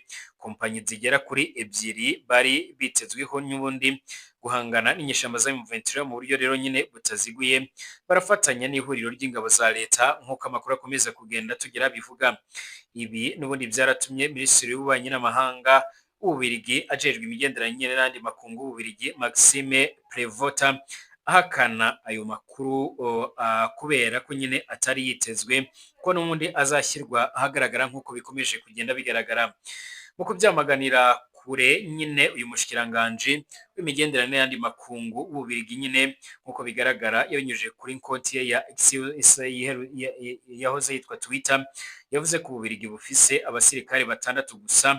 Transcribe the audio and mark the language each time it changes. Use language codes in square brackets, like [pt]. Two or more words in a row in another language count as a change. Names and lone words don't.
[rw] Kompanyi zigera kuri ebyiri bari bitezweho n'ubundi guhangana n'inyeshyamba za M23 mu buryo rero nyine butaziguye, barafatanya n'ihuriro ry'ingabo za leta nkuko amakuru akomeza kugenda tugera bivuga. Ibi n'ubundi byaratumye Minisitiri w'Ububanyi n'Amahanga w'Ububiligi [rn] ajejwe imigenderanire n'andi makungu [rw] w'Ububiligi Maxime Prevota ahakana ayo makuru kubera ko nyine atari yitezwe ko n'ubundi azashyirwa ahagaragara nkuko bikomeje kugenda bigaragara. Mu kubyamaganira kure nyine uyu [rn] mushikiranganje w'imigenderanire n'andi makungu [rw] w'Ububiligi nyine nkuko bigaragara yanyujije kuri konti ye ya yahoze yitwa Twitter, yavuze ko Ububiligi bufise abasirikare 6 gusa.